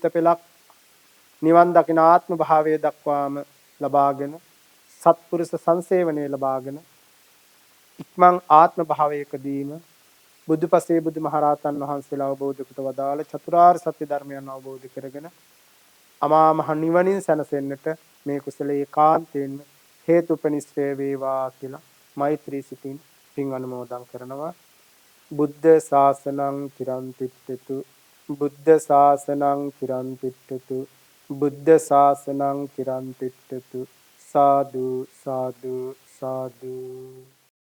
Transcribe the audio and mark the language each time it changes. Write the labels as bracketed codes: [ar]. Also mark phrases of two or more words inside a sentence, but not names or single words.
[si] පෙළක් නිවන් දකින ආත්ම භාවය දක්වාම ලබාගෙන සත්පුරුෂ සංසේවනයේ ලබාගෙන ඉක්මන් ආත්ම භාවයකදීම බුදුපසේ බුදුමහරහතන් වහන්සේලා අවබෝධ කොට වදාළ චතුරාර්ය සත්‍ය ධර්මයන් අවබෝධ කරගෙන අමා මහ නිවනින් සැනසෙන්නට මේ කුසලයේ කාන්තෙන් හේතුපනිශ්‍රේ වේවා කියලා මෛත්‍රී සිතින් පින් අනුමෝදන් කරනවා. [pi] බුද්ධ ශාසනං චිරන් තිට්ඨතු, බුද්ධ ශාසනං චිරන් තිට්ඨතු, බුද්ධ ශාසනං චිරන් තිට්ඨතු. [si] සාදු සාදු සාදු.